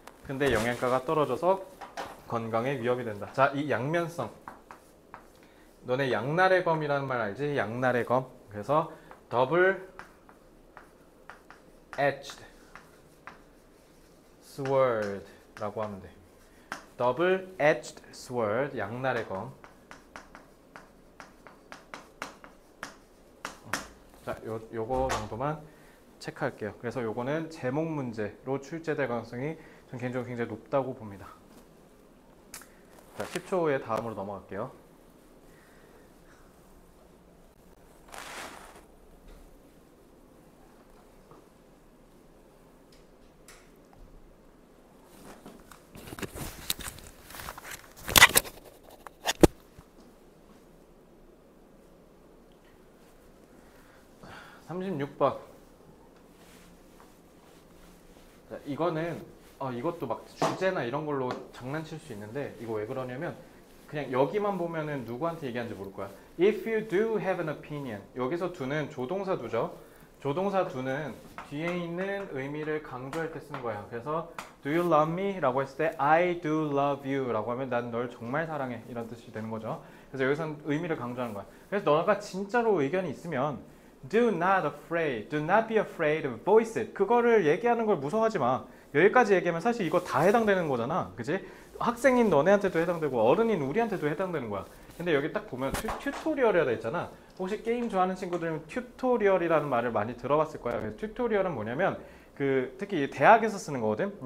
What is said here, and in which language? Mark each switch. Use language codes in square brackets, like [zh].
[ko] 근데 영양가가 떨어져서 건강에 위협이 된다. 자, 이 양면성. 너네 양날의 검이라는 말 알지? 양날의 검. 그래서 [en] double edged sword [ko] 라고 하면 돼. [en] double edged sword, [ko] 양날의 검. 자, 요거 정도만 체크할게요. 그래서 요거는 제목 문제로 출제될 가능성이 전 개인적으로 굉장히 높다고 봅니다. 자, 10초 후에 다음으로 넘어갈게요. 자, 36번. 자, 이거는 이것도 막 주제나 이런 걸로 장난칠 수 있는데 이거 왜 그러냐면 그냥 여기만 보면은 누구한테 얘기하는지 모를 거야. [en] If you do have an opinion. [ko] 여기서 do는 조동사 do죠. 조동사 do는 뒤에 있는 의미를 강조할 때 쓰는 거야. 그래서 [en] do you love me? [ko] 라고 했을 때 [en] I do love you [ko] 라고 하면 난 널 정말 사랑해 이런 뜻이 되는 거죠. 그래서 여기서는 의미를 강조하는 거야. 그래서 너가 진짜로 의견이 있으면 [en] do not afraid, do not be afraid of voice it. [ko] 그거를 얘기하는 걸 무서워하지 마. 여기까지 얘기하면 사실 이거 다 해당되는 거잖아. 그치? 학생인 너네한테도 해당되고 어른인 우리한테도 해당되는 거야. 근데 여기 딱 보면 튜토리얼이라 있잖아. 혹시 게임 좋아하는 친구들은 튜토리얼이라는 말을 많이 들어봤을 거야. 그래서 튜토리얼은 뭐냐면 특히 대학에서 쓰는 거거든.